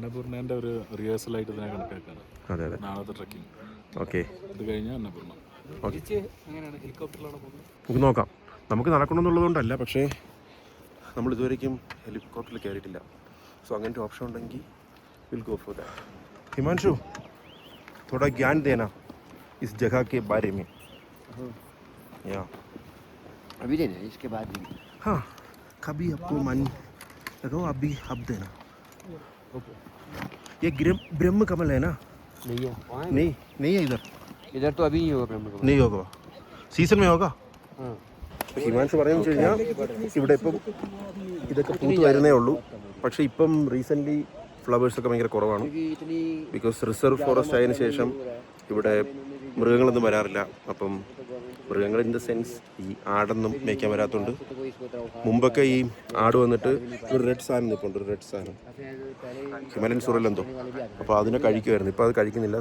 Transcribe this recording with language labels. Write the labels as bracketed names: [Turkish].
[Malayalam] അന്നപൂർണേൻ്റെ ഒരു റിഹേഴ്സലായിട്ട് ഇതിനെ കണക്കാക്കാണ്. അതെ. നാളത്തെ ട്രക്കിങ്. ഓക്കെ, ഇത് കഴിഞ്ഞാൽ അന്നപൂർണ്ണ. അങ്ങനെയാണ് ഹെലികോപ്റ്ററിലാണ് പോകുന്നത്. നമുക്ക് നോക്കാം. നമുക്ക് നടക്കണമെന്നുള്ളതുകൊണ്ടല്ല, പക്ഷേ നമ്മൾ ഇതുവരേക്കും ഹെലികോപ്റ്ററിൽ കയറിയിട്ടില്ല. സോ അങ്ങനത്തെ ഓപ്ഷൻ ഉണ്ടെങ്കിൽ will go for that. [Hindi] Himanshu, थोड़ा ज्ञान देना इस जगह के बारे में. या अभी देना है, इसके बाद भी. हाँ, कभी आपको मन लगाओ, अभी आप देना. ये ब्रह्म कमल है ना? नहीं है. नहीं है इधर. इधर तो अभी नहीं होगा ब्रह्म कमल. नहीं होगा, सीजन में होगा. [Malayalam] ഹിമാൻഷു പറയുന്നത് വെച്ച് കഴിഞ്ഞാൽ ഇവിടെ ഇപ്പം ഇതൊക്കെ പൂത്ത് വരുന്നേ ഉള്ളൂ. പക്ഷേ ഇപ്പം റീസെൻ്റ്ലി ഫ്ലവേഴ്സൊക്കെ ഭയങ്കര കുറവാണ്. ബിക്കോസ് റിസർവ് ഫോറസ്റ്റ് ആയതിനു ശേഷം ഇവിടെ മൃഗങ്ങളൊന്നും വരാറില്ല. അപ്പം മൃഗങ്ങൾ ഇൻ ദ സെൻസ് ഈ ആടൊന്നും മേയ്ക്കാൻ വരാത്തതുകൊണ്ട് മുമ്പൊക്കെ ഈ ആട് വന്നിട്ട് ഒരു റെഡ് സാധനം നിൽപ്പുണ്ട്, ഒരു റെഡ് സാധനം, ഹിമാലയൻ സുറൽ എന്തോ, അപ്പോൾ അതിനെ കഴിക്കുമായിരുന്നു. ഇപ്പോൾ അത് കഴിക്കുന്നില്ല.